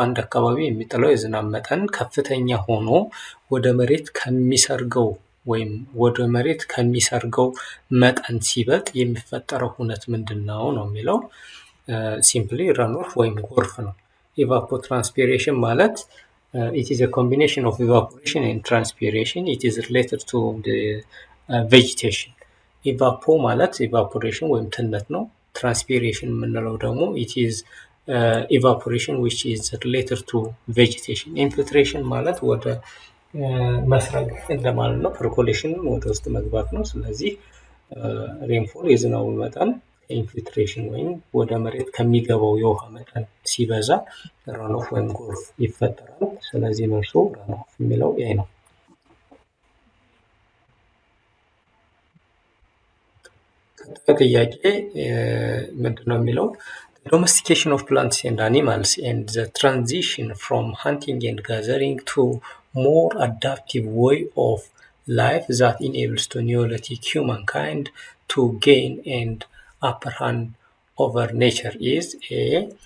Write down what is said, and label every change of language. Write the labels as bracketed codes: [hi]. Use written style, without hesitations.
[am] በአንድ አካባቢ የሚጥለው የዝናብ መጠን ከፍተኛ ሆኖ ወደ መሬት ከሚሰርገው ወይም ወደ መሬት ከሚሰርገው መጠን ሲበልጥ የሚፈጠረው ሁነት ምንድን ነው ነው የሚለው። ሲምፕሊ ረኖፍ ወይም ጎርፍ ነው። ኢቫፖትራንስፒሬሽን ማለት [en] it is a combination of evaporation and transpiration. It is related to the vegetation. [am] ኢቫፖ ማለት [en] evaporation [am] ወይም ትነት ነው። [en] transpiration [am] የምንለው ደግሞ [en] it is evaporation which is related to vegetation. [am] infiltration ማለት ወደ መስረግ እንደማለት ነው። percolation ወደ ውስጥ መግባት ነው። ስለዚህ ሬንፎል የዝናቡ መጠን ኢንፊልትሬሽን ወይም ወደ መሬት ከሚገባው የውሃ መጠን ሲበዛ ረኖፍ ወይም ጎርፍ ይፈጠራል። ስለዚህ መልሱ ረኖፍ የሚለው ይሄ ነው። ጥያቄ ምንድነው የሚለው [en] domestication of plants and animals and the transition from hunting and gathering to more adaptive way of life that enables to Neolithic humankind to gain and upper hand over nature is A.